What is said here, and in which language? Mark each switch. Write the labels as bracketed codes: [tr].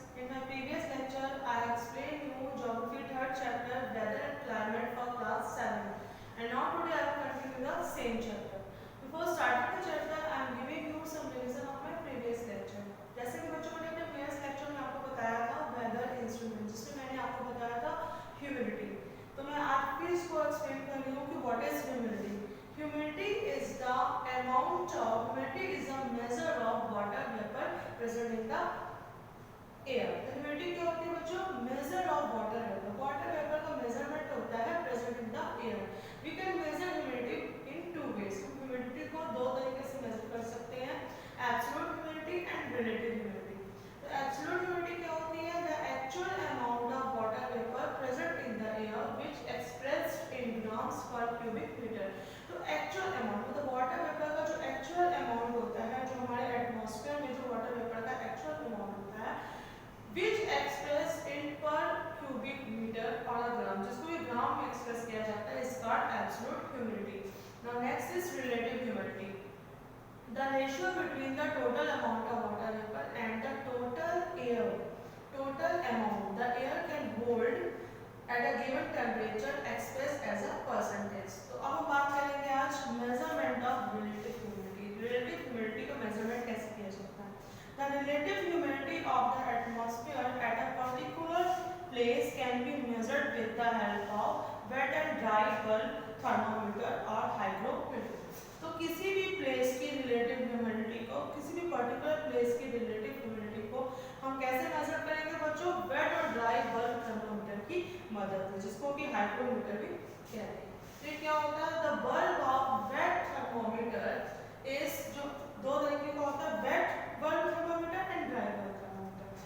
[en] In my previous lecture I explained you geography 3rd chapter weather and climate for class 7 and now today I will continue the same chapter. Before starting the chapter I am giving you some revision of my previous lecture. [hi] जैसे कि बच्चों मैंने अपने previous lecture में आपको बताया था weather instrument जिसमें मैंने आपको बताया था humidity. तो मैं आज फिर इसको explain कर रही हूँ कि what is humidity. [en] Humidity is the amount of humidity is the measure of water vapor present in the air. [hi] तो humidity क्या होती है बच्चों? [en] Measure of water vapor. Water vapor [hi] का measurement होता है [en] present in the air. We can measure humidity in 2 ways. [hi] हम humidity को 2 तरीके से measure कर सकते हैं, [en] absolute humidity and relative humidity. [hi] तो absolute humidity क्या होती है? [en] The actual amount of water vapor present in the air which expressed in grams per cubic meter. [hi] तो एक्चुअल अमाउंट मतलब वाटर वेपर का जो एक्चुअल अमाउंट होता है, जो हमारे एटमॉस्फेयर में जो वाटर वेपर का एक्चुअल अमाउंट होता है, [en] which express in per cubic metre और gram, [hi] जिसको ये ग्राम में एक्सप्रेस किया जाता है, [en] Is called absolute humidity. Now next is relative humidity. The ratio between the total amount of water vapour and the total air, total amount the air can hold at a given temperature expressed as a percentage. [hi] तो अब हम बात करेंगे आज measurement of relative humidity. Relative humidity का measurement कैसे किया जाता है? [en] The relative humidity of the atmosphere at a particular place can be measured with the help of wet and dry bulb thermometer or hygrometer. [hi] तो किसी भी place की relative humidity को, किसी भी particular place की relative humidity को हम कैसे measure करेंगे बच्चों? [en] wet और dry bulb thermometer [hi] की मदद से, जिसको कि हाइग्रोमीटर भी कहते हैं. फिर क्या होता है, [en] the bulb of wet thermometer is, [hi] जो दो तरीके का होता है, [en] Wet bulb thermometer and dry bulb thermometer.